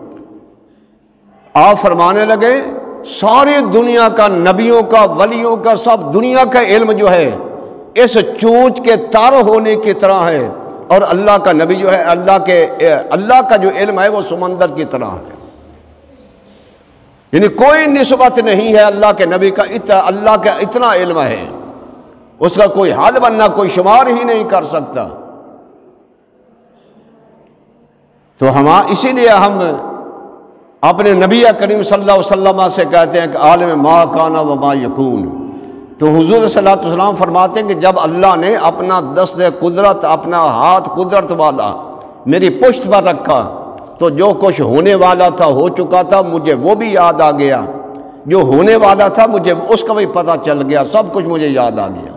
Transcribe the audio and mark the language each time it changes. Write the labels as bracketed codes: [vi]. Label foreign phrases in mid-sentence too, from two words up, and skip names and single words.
[ur] آپ فرمانے لگے ساری دنیا کا، نبیوں کا، ولیوں کا، سب دنیا کا علم جو ہے اس چونچ کے تر ہونے کی طرح ہے، اور اللہ کا نبی جو ہے اللہ کا جو علم ہے وہ سمندر کی طرح ہے، یعنی کوئی نسبت نہیں ہے اللہ کے نبی کا، اللہ کا اتنا علم ہے، اس کا کوئی حد بننا، کوئی شمار ہی نہیں کر سکتا۔ تو اسی لیے ہم اپنے نبی کریم صلی اللہ علیہ وسلم سے کہتے ہیں کہ [ar] عالم ما کان و ما یکون۔ [ur] تو حضور صلی اللہ علیہ وسلم فرماتے ہیں کہ جب اللہ نے اپنا دست قدرت، اپنا ہاتھ قدرت والا میری پشت پر رکھا تو جو کچھ ہونے والا تھا ہو چکا تھا، مجھے وہ بھی یاد آ گیا، جو ہونے والا تھا مجھے اس کا بھی پتہ چل گیا، سب کچھ مجھے یاد آ گیا۔